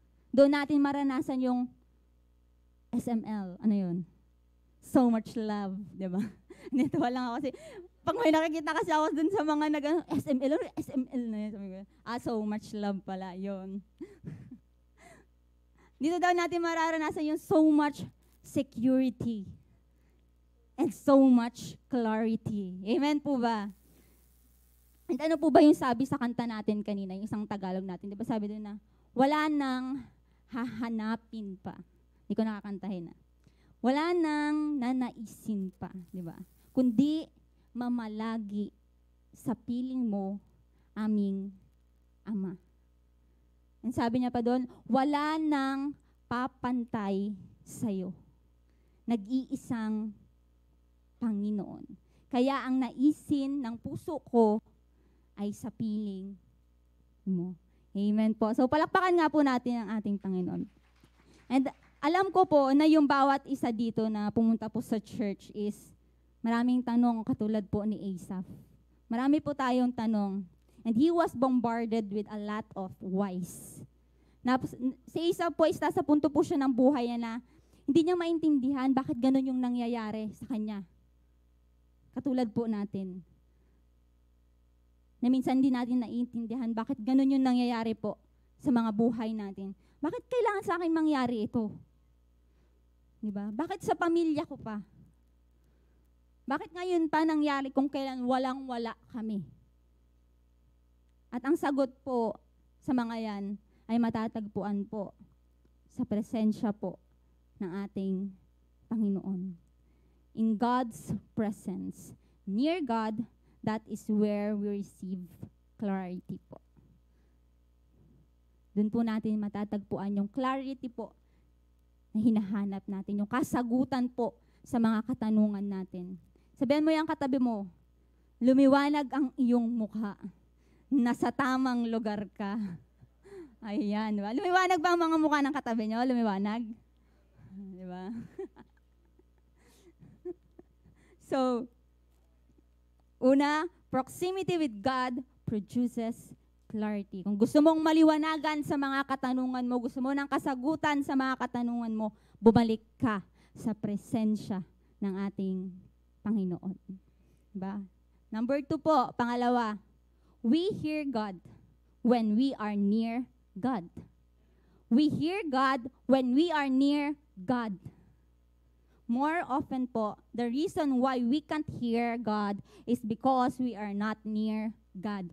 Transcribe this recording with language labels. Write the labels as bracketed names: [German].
[Filipino] Doon natin maranasan yung SML, ano yun? [English] So much love, di ba? [Filipino] Nituwa lang ako kasi, pag may nakikita kasi ako dun sa mga SML na yun, sabi ko, so much love pala, yun. Dito daw natin mararanasan yung so much security and so much clarity. Amen po ba? And ano po ba yung sabi sa kanta natin kanina, yung isang Tagalog natin, di ba sabi doon na, wala nang hahanapin pa. Hindi ko nakakantahin na. Wala nang nanaisin pa, di ba? Kundi mamalagi sa piling mo, aming Ama. And sabi niya pa doon, wala nang papantay sa'yo. Nag-iisang Panginoon. Kaya ang naisin ng puso ko ay sa piling mo. Amen po. So palakpakan nga po natin ang ating Panginoon. And alam ko po na yung bawat isa dito na pumunta po sa church is maraming tanong katulad po ni Asaph. Marami po tayong tanong. [English] And he was bombarded with a lot of whys. [Filipino] Si Asaph po is nasa punto po siya ng buhay na hindi niya maintindihan bakit ganun yung nangyayari sa kanya. Katulad po natin. Na minsan hindi natin naiintindihan bakit ganun yung nangyayari po sa mga buhay natin. Bakit kailangan sa akin mangyari ito? Diba? Bakit sa pamilya ko pa? Bakit ngayon pa nangyari kung kailan walang-wala kami? At ang sagot po sa mga yan ay matatagpuan po sa presensya po ng ating Panginoon. [English] In God's presence, near God, that is where we receive clarity po. [Filipino] Doon po natin matatagpuan yung clarity po na hinahanap natin, yung kasagutan po sa mga katanungan natin. Sabihan mo yung katabi mo, lumiwanag ang iyong mukha. Nasa tamang lugar ka. Ayan, diba? Lumiwanag ba ang mga mukha ng katabi nyo? Lumiwanag? Diba? [English] So, una, proximity with God produces clarity. [Filipino] Kung gusto mong maliwanagan sa mga katanungan mo, gusto mo ng kasagutan sa mga katanungan mo, bumalik ka sa presensya ng ating Panginoon. Diba? [English] Number 2 po, pangalawa, we hear God when we are near God. We hear God when we are near God. More often po, the reason why we can't hear God is because we are not near God.